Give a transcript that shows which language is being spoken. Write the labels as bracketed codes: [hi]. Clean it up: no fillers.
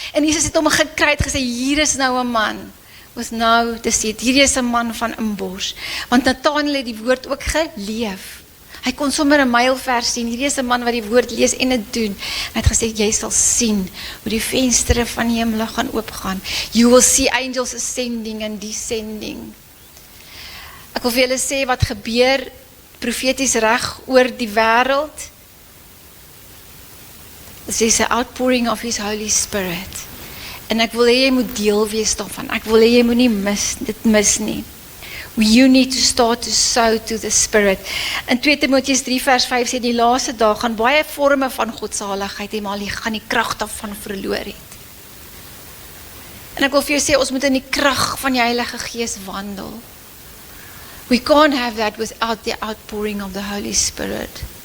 [af] En Jesus het hom gekry, het gesê, hier is nou 'n man. Was nou te sê, hier is 'n man van inbors. Want Nathaniel het die woord ook geleef. Hy kon sommer 'n mylvers sien, hier is 'n man wat die woord lees en dit doen. Hy het gesê, jy sal sien hoe die venstere van die hemel gaan oopgaan. [en] You will see angels ascending and descending. [af] Ek wil vir julle sê wat gebeur profeties reg oor die wêreld. Dit is 'n [en] outpouring of his Holy Spirit. [af] En ek wil hê jy moet deel wees daarvan. Ek wil hê jy moet nie dit mis nie. [en] You need to start to sow to the Spirit. [af] In 2 Timoteus 3 vers 5 sê die laaste dae gaan baie forme van godsaligheid en maar jy gaan die krag daarvan verloor het. En ek wil vir jou sê ons moet in die krag van die Heilige Gees wandel. [en] We can't have that without the outpouring of the Holy Spirit.